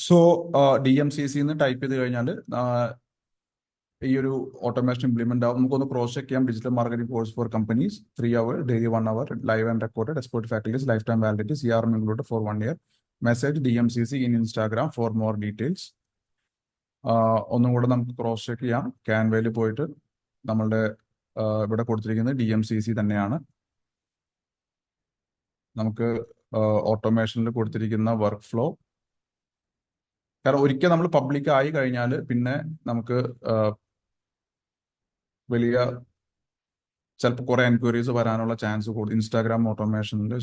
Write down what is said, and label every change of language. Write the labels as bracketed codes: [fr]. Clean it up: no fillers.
[ml] So DMCC എന്ന് type ചെയ്ത് കഴിഞ്ഞാൽ ഈ ഒരു ഓട്ടോമേഷൻ ഇംപ്ലിമെന്റ് ആവും. നമുക്കൊന്ന് ക്രോസ് ചെക്ക് ചെയ്യാം. [en] Digital marketing course for companies 3 hours, daily 1 hour, live and recorded, expert faculties, life time validity, CRM included for 1 year. Message DMCC in Instagram for more details. [ml] ഒന്നും കൂടെ നമുക്ക് cross check ചെയ്യാം. ക്യാൻവയിൽ പോയിട്ട് നമ്മളുടെ ഇവിടെ കൊടുത്തിരിക്കുന്നത് DMCC തന്നെയാണ്. നമുക്ക് ഓട്ടോമേഷനിൽ കൊടുത്തിരിക്കുന്ന വർക്ക് ഫ്ലോ, കാരണം ഒരിക്കൽ നമ്മൾ പബ്ലിക് ആയി കഴിഞ്ഞാൽ പിന്നെ നമുക്ക് വലിയ ചിലപ്പോൾ കുറെ എൻക്വയറീസ് വരാനുള്ള ചാൻസ് കൂടും ഇൻസ്റ്റാഗ്രാം ഓട്ടോമേഷനിൽ.